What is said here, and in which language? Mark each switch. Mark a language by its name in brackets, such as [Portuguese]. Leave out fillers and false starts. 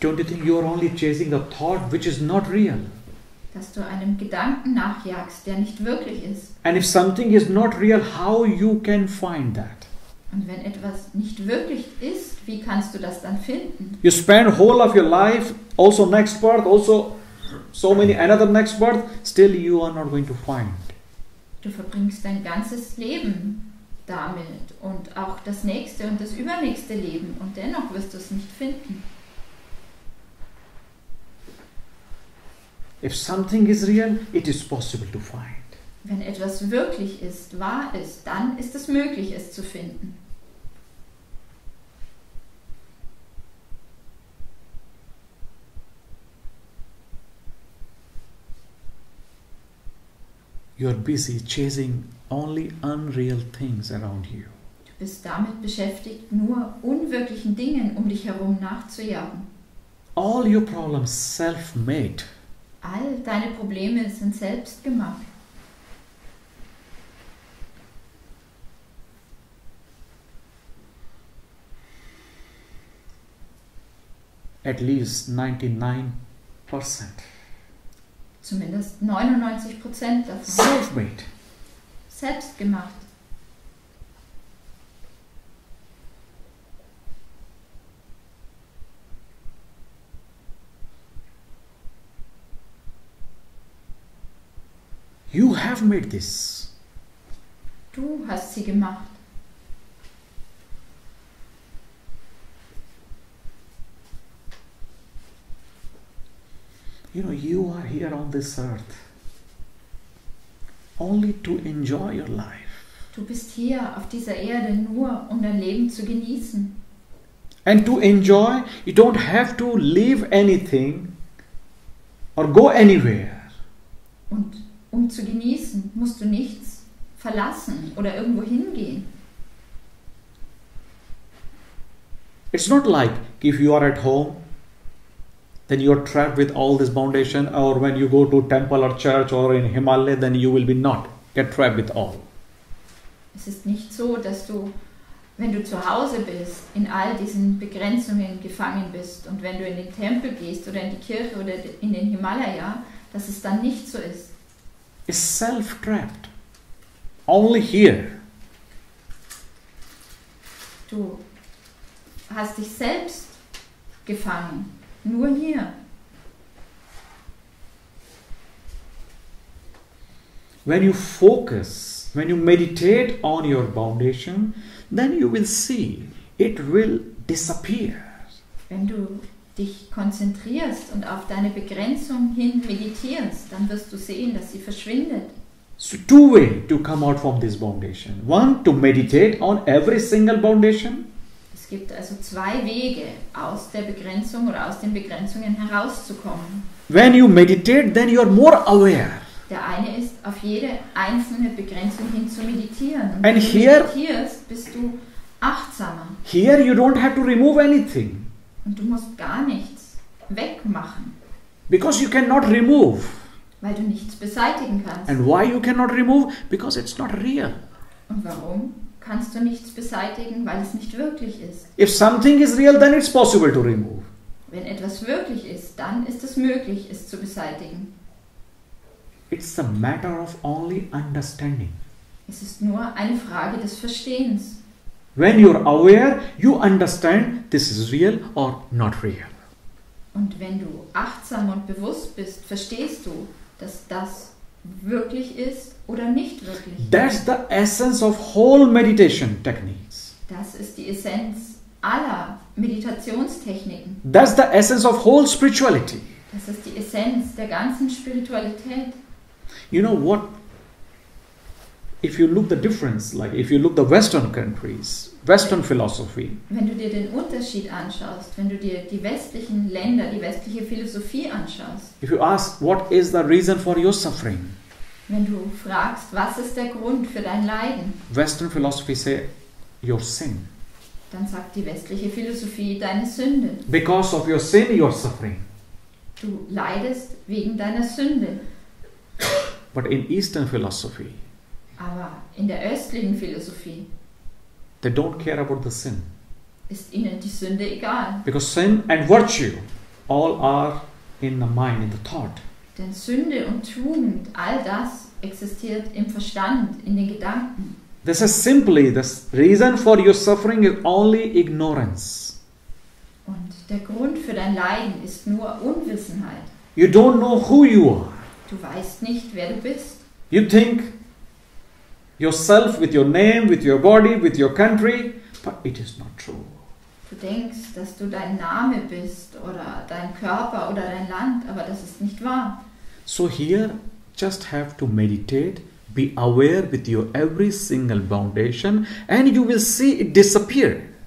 [English] Don't you think you are only chasing the thought which is not real? [German] Dass du einem Gedanken nachjagst, der nicht wirklich ist? [English] And if something is not real, how you can find that? [German] Und wenn etwas nicht wirklich ist, wie kannst du das dann finden? [English] You spend whole of your life, also next birth, also so many another next birth, still you are not going to find. [German] Du verbringst dein ganzes Leben damit und auch das nächste und das übernächste Leben und dennoch wirst du es nicht finden. [English] If something is real, it is possible to find. [German] Wenn etwas wirklich ist, wahr ist, dann ist es möglich, es zu finden. [English] You are busy chasing only unreal things around you. [German] Du bist damit beschäftigt, nur unwirklichen Dingen um dich herum nachzujagen. [English] All your problems self-made. [German] All deine Probleme sind selbst gemacht. [English] At least 99%. [German] Zumindest 99% davon. [English] Self-made. [German] Selbst gemacht. [English] You have made this. [German] Du hast sie gemacht. [English] You are here on this earth only to enjoy your life. [German] Du bist hier auf dieser Erde nur, um dein Leben zu genießen. [English] And to enjoy, you don't have to leave anything or go anywhere. [German] Und um zu genießen, musst du nichts verlassen oder irgendwo hingehen. [English] It's not like if you are at home, then you are trapped with all this foundation, or when you go to temple or church or in Himalaya, then you will be not get trapped with all. [German] Es ist nicht so, dass du, wenn du zu Hause bist, in all diesen Begrenzungen gefangen bist und wenn du in den Tempel gehst oder in die Kirche oder in den Himalaya, dass es dann nicht so ist. [English] It's self-trapped. Only here. [German] Du hast dich selbst gefangen. Nur hier. [English] When you focus, when you meditate on your foundation, then you will see it will disappear. [German] Wenn du dich konzentrierst und auf deine Begrenzung hin meditierst, dann wirst du sehen, dass sie verschwindet. [English] So two ways to come out from this foundation. One, to meditate on every single foundation. [German] Es gibt also zwei Wege, aus der Begrenzung oder aus den Begrenzungen herauszukommen. [English] When you meditate, then you are more aware. [German] Der eine ist, auf jede einzelne Begrenzung hin zu meditieren. Und wenn du [English] here- [German] meditierst, bist du achtsamer. [English] Here you don't have to remove anything. [German] Und du musst gar nichts wegmachen, [English] Because you cannot remove. [German] weil du nichts beseitigen kannst. [English] And why you cannot remove? Because it's not real. [German] Und warum kannst du nichts beseitigen? Weil es nicht wirklich ist. [English] If something is real, then it's possible to remove. [German] Wenn etwas wirklich ist, dann ist es möglich, es zu beseitigen. [English] It's a matter of only understanding. [German] Es ist nur eine Frage des Verstehens. [English] When you're aware, you understand this is real or not real. [German] Und wenn du achtsam und bewusst bist, verstehst du, dass das wirklich ist oder nicht wirklich. [English] That's the essence of whole meditation techniques. [German] Das ist die Essenz aller Meditationstechniken. [English] That's the essence of whole spirituality. [German] Das ist die Essenz der ganzen Spiritualität. [English] You know what? If you look the difference, like if you look the Western countries, Western philosophy, [German] Wenn du dir den Unterschied anschaust, wenn du dir die westlichen Länder, die westliche Philosophie anschaust, [English] if you ask what is the reason for your suffering, [German] wenn du fragst, was ist der Grund für dein Leiden, [English] Western philosophy say your sin. [German] dann sagt die westliche Philosophie deine Sünde. [English] Because of your sin, you're suffering. [German] Du leidest wegen deiner Sünde. [English] But in Eastern philosophy, [German] Aber in der östlichen Philosophie [English] they don't care about the sin. [German] ist ihnen die Sünde egal. [English] Because sin and virtue all are in the mind, in the thought. [German] Denn Sünde und Tugend, all das existiert im Verstand, in den Gedanken. [English] This is simply the reason for your suffering is only ignorance. [German] Und der Grund für dein Leiden ist nur Unwissenheit. [English] You don't know who you are. [German] Du weißt nicht, wer du bist. [English] You think yourself with your name, with your body, with your country, but it is not true. [German] Du denkst, dass du dein Name bist oder dein Körper oder dein Land, aber das ist nicht wahr. [English] So here, just have to meditate, be aware with your every single foundation, and you will see it disappear.